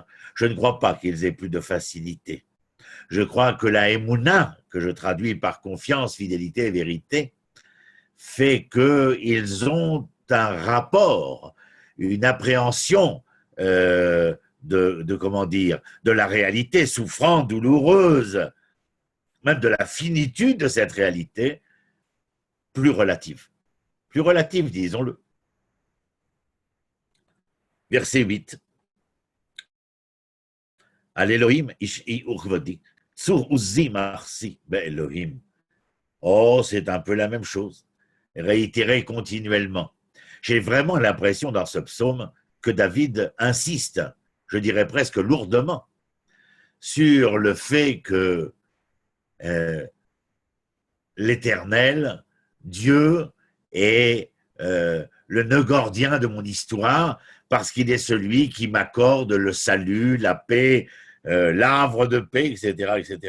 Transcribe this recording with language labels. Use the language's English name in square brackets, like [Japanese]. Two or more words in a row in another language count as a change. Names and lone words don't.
[French] Je ne crois pas qu'ils aient plus de facilité. Je crois que la émouna, que je traduis par confiance, fidélité et vérité, fait qu'ils ont un rapport, une appréhension comment dire, de la réalité souffrante, douloureuse, même de la finitude de cette réalité, plus relative. Plus relative, disons-le. [Hebrew] Verset 8. על אלהים ישעי וכבודי צור עזי מחסי באלהים. [French] Oh, c'est un peu la même chose, réitéré continuellement. J'ai vraiment l'impression dans ce psaume que David insiste, je dirais presque lourdement, sur le fait que l'Éternel, Dieu, est le nœud gordien de mon histoire, parce qu'il est celui qui m'accorde le salut, la paix, l'havre de paix, etc., etc.